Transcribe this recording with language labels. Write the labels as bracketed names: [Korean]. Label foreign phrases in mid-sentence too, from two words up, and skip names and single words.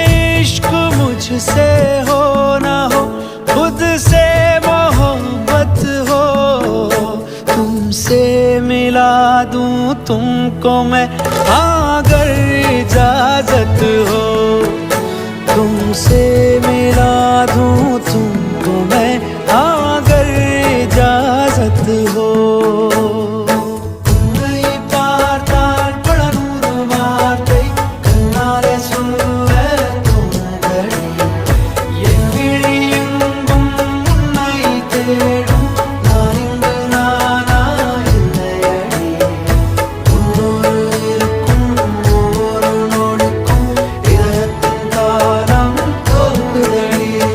[Hindi] इश्क मुझसे हो ना हो खुद से मोहब्बत हो तुमसे मिला दूं तुमको मैं अगर इजाजत हो तुमसे मिला दूं तुमको मैं अगर इजाजत हो [Tamil] உன்னை பார்த்தால் பல நூறு வார்த்தை கண்ணாலே சொல்ல தோணுதடி என் விழி எங்கும் உன்னை தேடும் நான் இங்கு நானா இல்லையடி உன்னோடு இருக்கும் ஒவ்வொரு நொடிக்கும் இதயத்தின் தாளம் தோக்குதடி